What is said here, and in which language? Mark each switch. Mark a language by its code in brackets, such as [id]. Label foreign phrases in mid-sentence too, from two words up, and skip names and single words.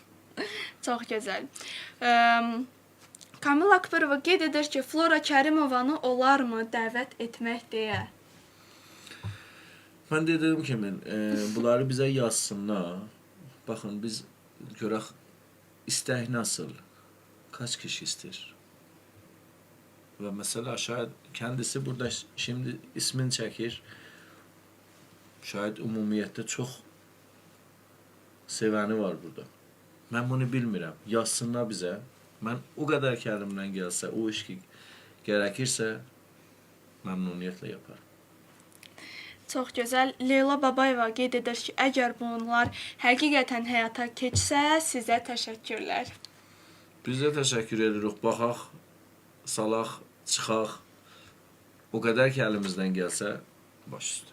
[az] Çox gözəl. Kamil Akbarova qeyd edir ki, Flora Kərimovanı olarmı dəvət etmək deyə? Mən dediyim kimi, bunları bizə yazsınlar. Baxın, biz görək istək [tr] nasıl, kaç kişi ister? Ve mesela şayet kendisi burada şimdi ismini çekir. Şayet umumiyette çok seveni var burada. Ben bunu bilmirəm. Yazsınlar bize. Ben o kadar ki elimden gelse, o iş ki gerekirse memnuniyetle yaparım. [az] Çox gözəl. Leyla Babayeva qeyd edir ki, əgər bunlar həqiqətən həyata keçsə, sizə təşəkkürlər. Biz də təşəkkür edirik. Baxaq, salaq, çıxaq. O qədər ki əlimizdən gəlsə, baş üstə.